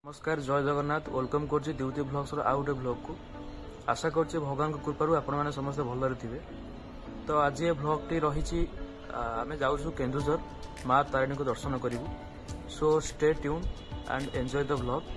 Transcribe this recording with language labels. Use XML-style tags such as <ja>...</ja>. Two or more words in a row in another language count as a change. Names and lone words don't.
<or>ନମସ୍କାର ଜୟ ଜଗନ୍ନାଥ ୱେଲକମ କରୁଛି ଦ୍ୱିତୀୟ ବ୍ଲଗ୍ସ ଆଉ ଗୋଟେ ବ୍ଲଗ କୁ ଆଶା କରୁଛି ଭଗବାନ କୃପାରୁ ଆପଣ ମାନେ ସମସ୍ତ ଭଲରେ ଥିବେ। ତ ଆଜି ଏ ବ୍ଲଗ ଟି ରେ ଆମେ ଯାଉଛୁ କେନ୍ଦୁଝର ମା ତାରିଣୀ କୁ ଦର୍ଶନ କରିବୁ।</or> <en>So stay tune and enjoy the blog.</en>